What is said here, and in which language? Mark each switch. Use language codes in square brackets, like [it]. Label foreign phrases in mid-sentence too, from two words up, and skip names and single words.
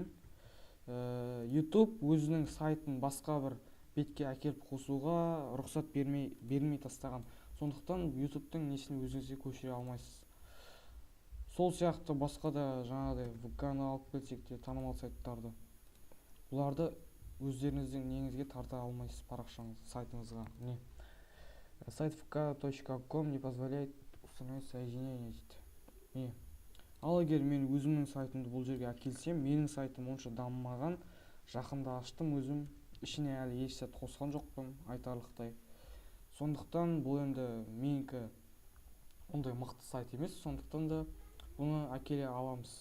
[kk] YouTube өзінің сайтын басқа бір бетке әкеліп қосуға рұқсат бермей тастаған. Сондықтан YouTube-тың несін өзіңізге көшіре алмайсыз. Сол сияқты басқа да жаңағыдай VK-ны алып келсек те танымал сайттарды. Бұларды өздеріңіздің неңізге тарта алмайсыз сайтыңызға. [ru] Сайт vk.com не позволяет установить соединение дейді. [kk] Ал егер мен өзімнің сайтымды бұл жерге әкелсем, менің сайтым онша дамымаған, жақында аштым өзім, ішіне әлі еш сәт қосқан жоқпын, айтарлықтай. Сондықтан бұл енді менікі ондай мықты сайт емес, сондықтан да бұны әкеле аламыз.